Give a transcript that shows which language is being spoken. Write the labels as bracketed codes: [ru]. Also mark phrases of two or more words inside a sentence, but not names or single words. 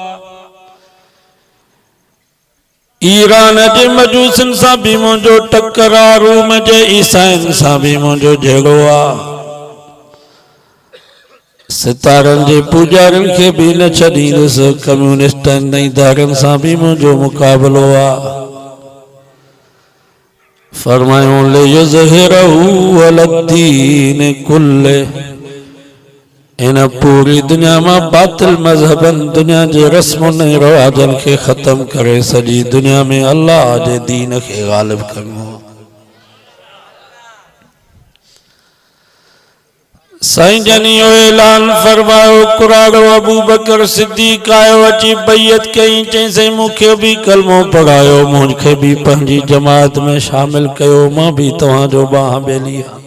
[sd] ईरान जे मजूसिन सां भी मुंहिंजो टक्कर आ, रूम जे ईसाइन सां भी मुंहिंजो जहिड़ो आ, सितारनि जे पूजारिन खे भी न छॾींदुसि, कम्यूनिस्टनि ऐं दारनि सां भी मुंहिंजो मुक़ाबिलो आ। फरमायो [ar] ليظهره على الدين كله, [sd] इन पूरी दुनिया में बातिल मजहबन दुनिया जे रस्मुन ऐं रवाजन के खत्म करे सजी दुनिया में अल्लाह जे दीन के गालिब करियो। साईं जन इहो ऐलान फरमायो, कुराड़ो अबू बकर सिद्दीक़ आयो अची बैयत कई, चईं मूंखे भी कलमो पढ़ायो, मूंखे भी पंहिंजी जमात में शामिल कयो, मां भी तव्हांजो बाह बेली।